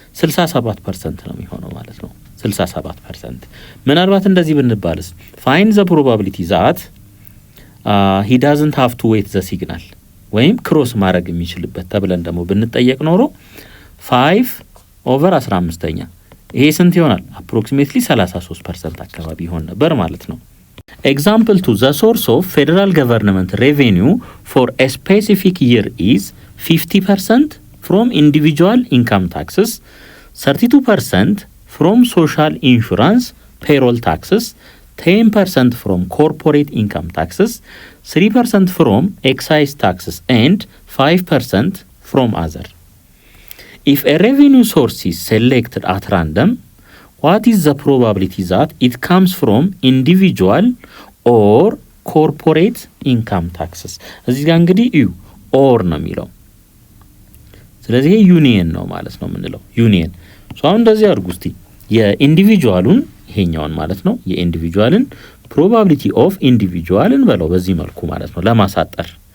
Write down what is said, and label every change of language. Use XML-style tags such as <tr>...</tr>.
<am>67% ነው የሚሆነው ማለት ነው። 67%። ምናልባት እንደዚህ ብንባልስ</am> <en>find the probability that he doesn't have to wait the signal</en> <am>ወይም ክሮስ ማድረግ የሚችልበት ተብለን ደግሞ ብንጠየቅ ኖሮ 5/15ኛ ይሄ ስንት ይሆናል? አፕሮክሲሜትሊ 33% አካባቢ ይሆን ነበር ማለት ነው።</am> <en>Example 2. The source of federal government revenue for a specific year is 50% from individual income taxes, 32% from social insurance, payroll taxes, 10% from corporate income taxes, 3% from excise taxes, and 5% from other. If a revenue source is selected at random, what is the probability that it comes from individual or corporate income taxes?</en> <am>እዚህ ጋር እንግዲህ እዩ ኦር ነው የሚለው። ስለዚህ ዩኒየን ነው ማለት ነው የምንለው ዩኒየን። ሶ አሁን እንደዚህ አድርጉ እስቲ የኢንዲቪጁዋሉን ይሄኛውን ማለት ነው የኢንዲቪጁዋልን ፕሮባቢሊቲ ኦፍ ኢንዲቪጁዋልን በለው በዚህ መልኩ ማለት ነው ለማሳጠር።</am>